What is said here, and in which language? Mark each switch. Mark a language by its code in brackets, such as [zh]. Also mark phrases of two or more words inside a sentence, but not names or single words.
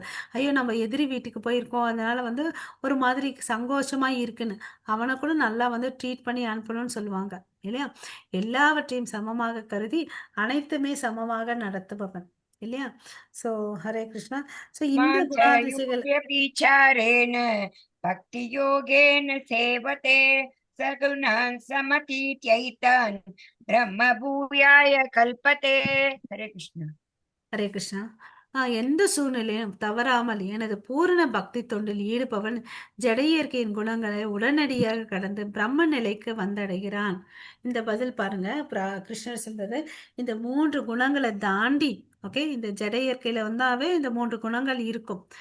[ta] ஐயோ நம்ம எதிரி வீட்டுக்கு போயிருக்கோம் அதனால வந்து ஒரு மாதிரி சங்கோஷமாக இருக்குன்னு, அவனை கூட நல்லா வந்து ட்ரீட் பண்ணி அனுப்பணும்னு சொல்லுவாங்க இல்லையா. எல்லாவற்றையும் சமமாக கருதி அனைத்துமே சமமாக நடத்துபவன் இல்லையா. ஸோ ஹரே கிருஷ்ணா. ஸோ இந்த குணாதிசைகள் [sa] माञ्चयुक्त्यभिचारेण भक्तियोगेन सेवते सगुणान् समतीत्यैतान् ब्रह्मभूयाय कल्पते। हरे कृष्ण। [ta] ஹரே கிருஷ்ணா. எந்த சூழ்நிலையும் தவறாமல் எனது பூரண பக்தி தொண்டில் ஈடுபவன் ஜட இயற்கையின் குணங்களை உடனடியாக கடந்து பிரம்ம நிலைக்கு வந்தடைகிறான். இந்த பதில் பாருங்க, கிருஷ்ணர் சொல்றது இந்த 3 குணங்களை தாண்டி, ஓகே, இந்த ஜட இயற்கையில வந்தாவே இந்த 3 குணங்கள் இருக்கும்.